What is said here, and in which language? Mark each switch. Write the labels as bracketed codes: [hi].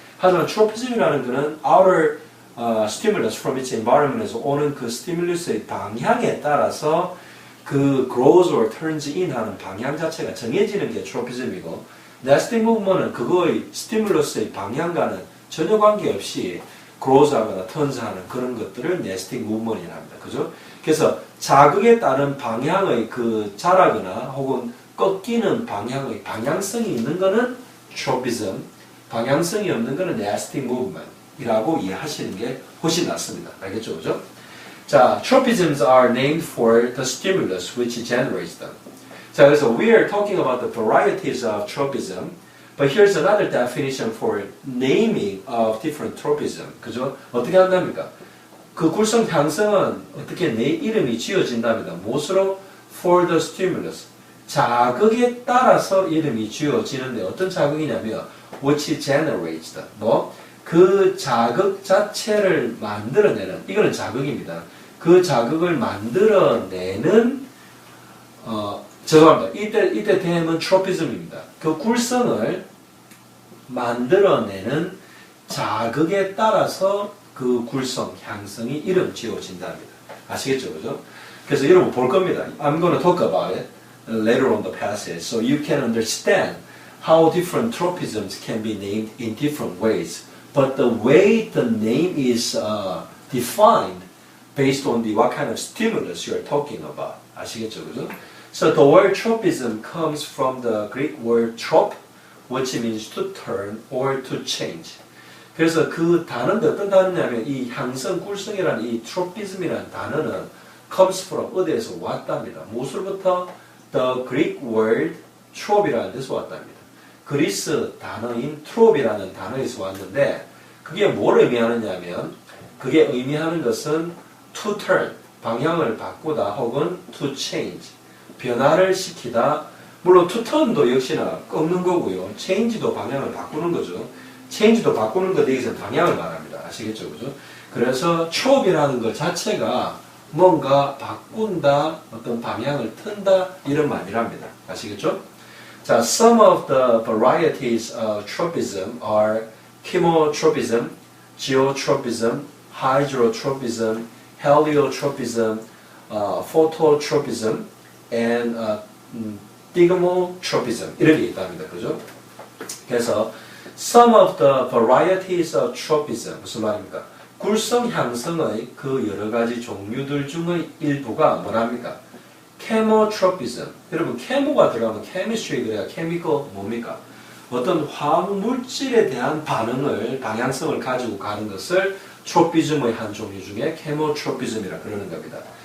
[ko] 하지만 트로피즘이라는 것은 [en] outer stimulus from its environment [ko] 에서 오는 그 스티뮬러스의 방향에 따라서 그 [en] grows or turns in [ko] 하는 방향 자체가 정해지는 게 트로피즘이고 nastic movement은 그거의 스티뮬러스의 방향과는 전혀 관계없이 grows 하거나 turns 하는 그런 것들을 nesting movement이라 합니다. 그죠? 그래서 자극에 따른 방향의 그 자라거나 혹은 꺾이는 방향의 방향성이 있는 거는 tropism, 방향성이 없는 거는 nesting movement. 이라고 이해하시는 게 훨씬 낫습니다. 알겠죠? 그죠? [en] 자, tropisms are named for the stimulus which generates them. [ko] 자, 그래서 [en] we are talking about the varieties of tropism, but here's another definition for naming of different tropism. [ko] 그죠? 어떻게 한답니까? 그 굴성 향성은 어떻게 내 이름이 지어진답니다. 무엇으로? [en] For the stimulus. [ko] 자극에 따라서 이름이 지어지는데 어떤 자극이냐면 [en] which generates them. [ko] 그 자극 자체를 만들어내는, 이거는 자극입니다. 그 자극을 만들어내는, 죄송합니다. 이때 term은 tropism입니다. 그 굴성을 만들어내는 자극에 따라서 그 굴성, 향성이 이름 지어진답니다. 아시겠죠? 그죠? 그래서 여러분 볼 겁니다. [en] I'm going to talk about it later on the passage, so you can understand how different tropisms can be named in different ways. But the way the name is defined based on what kind of stimulus you are talking about. [ko] 아시겠죠? 그죠? [en] So the word tropism comes from the Greek word trop, which means to turn or to change. [ko] 그래서 그 단어인데 어떤 단어냐면 이 향성, 굴성이라는 이 tropism이라는 단어는 [en] comes from [ko] 어디에서 왔답니다. 무엇으로부터? [en] The Greek word trop이라는 [ko] 데서 왔답니다. 그리스 단어인 trop이라는 단어에서 왔는데 그게 뭘 의미하느냐면 그게 의미하는 것은 [en] to turn, [ko] 방향을 바꾸다 혹은 [en] to change, [ko] 변화를 시키다. 물론 [en] to turn [ko] 도 역시나 꺾는 거고요. change도 방향을 바꾸는 거죠. change도 바꾸는 것 여기서 방향을 말합니다. 아시겠죠? 그죠? 그래서 trop이라는 것 자체가 뭔가 바꾼다, 어떤 방향을 튼다 이런 말이랍니다. [en] 아시겠죠? 자, some of the varieties of tropism are chemotropism, geotropism, hydrotropism, heliotropism, phototropism, and thigmotropism [ko] 이렇게 있답니다. 그죠? [en] 그래서 some of the varieties of tropism [ko] 무슨 말입니까? 굴성 향성의 그 여러 가지 종류들 중의 일부가 뭐랍니까? chemotropism. 여러분 chemo가 들어가면 chemistry 그래야 chemical 뭡니까? 어떤 화학 물질에 대한 반응을 방향성을 가지고 가는 것을 tropism의 한 종류 중에 chemotropism이라 그러는 겁니다.